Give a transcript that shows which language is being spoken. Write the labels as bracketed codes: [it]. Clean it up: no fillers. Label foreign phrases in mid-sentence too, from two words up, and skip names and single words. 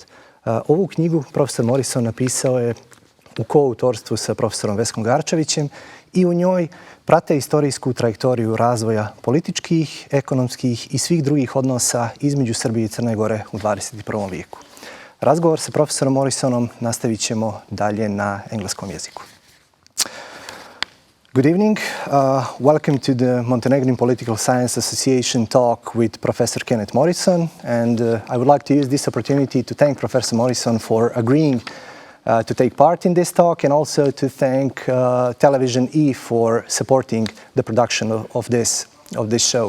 [sr] Ovu knjigu profesor Morrison napisao je u koautorstvu sa profesorom Veskom Garčevićem i u njoj prate istorijsku trajektoriju razvoja političkih, ekonomskih i svih drugih odnosa između Srbije i Crne Gore u 21. vijeku. Razgovor sa profesorom Morrisonom nastavit ćemo dalje na engleskom jeziku. [en] Good evening. Welcome to the Montenegrin Political Science Association talk with Professor Kenneth Morrison. And I would like to use this opportunity to thank Professor Morrison for agreeing to take part in this talk, and also to thank Television E for supporting the production of this show.